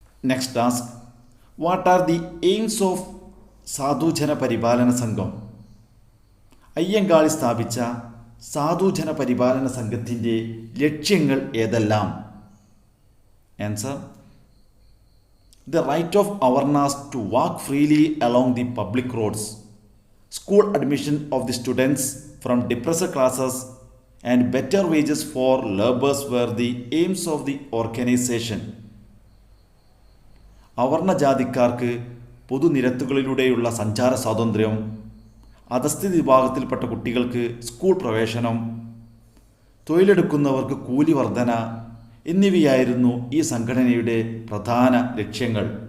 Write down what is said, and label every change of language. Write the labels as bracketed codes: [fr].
[en] Next task, what are the aims of Sadhujana Paripalana Sangham? [ml] അയ്യങ്കാളി സ്ഥാപിച്ച സാധുജന പരിപാലന സംഘത്തിൻ്റെ ലക്ഷ്യങ്ങൾ ഏതെല്ലാം? [en] Answer, the right of awareness to walk freely along the public roads, school admission of the students from depressed classes, and better wages for laborers were the aims of the organization. [ml] അവർണ ജാതിക്കാർക്ക് പൊതുനിരത്തുകളിലൂടെയുള്ള സഞ്ചാര സ്വാതന്ത്ര്യം, അധസ്ഥിത വിഭാഗത്തിൽപ്പെട്ട കുട്ടികൾക്ക് school പ്രവേശനം, തൊഴിലെടുക്കുന്നവർക്ക് കൂലി വർധന എന്നിവയായിരുന്നു ഈ സംഘടനയുടെ പ്രധാന ലക്ഷ്യങ്ങൾ.